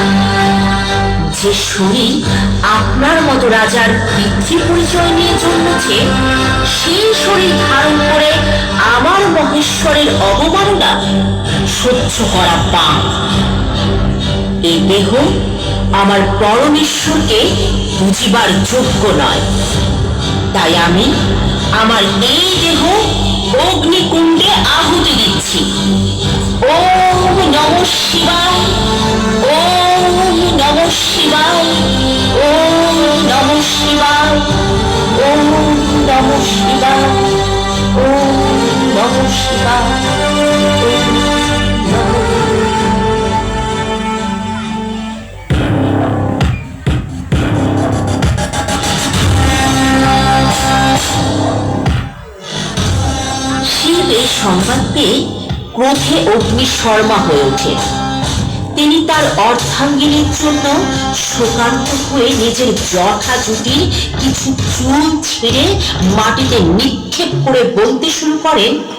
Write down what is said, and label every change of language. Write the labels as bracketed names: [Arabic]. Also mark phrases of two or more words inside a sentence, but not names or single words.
[Bangla] যে শরীর আপনার মতো রাজার পিতৃ পরিচয় নিয়ে জন্মেছে, সেই শরীর ধারণ করে আমার মহেশ্বরের অবমাননা সহ্য করা পাপ। এই দেহ আমার পরমেশ্বরকে বুঝিবার যোগ্য নয়, তাই আমি আমার এই দেহ অগ্নিকুণ্ডে আহুতি দিচ্ছি। [Sanskrit] ওম নমঃ শিবায়, ওম নমঃ শিবায়, ওম নমঃ শিবায়, ওম নমঃ শিবায়, ওম নমঃ শিবায়, ওম নমঃ। [Bangla] সংবাদ পেয়ে ক্রোধে অগ্নিশর্মা হয়ে ওঠে। তিনি তার অর্ধাঙ্গিনীর জন্য শোকান্ত হয়ে নিজের জটা জুটির কিছু চুল ছিঁড়ে মাটিতে নিক্ষেপ করে বলতে শুরু করেন,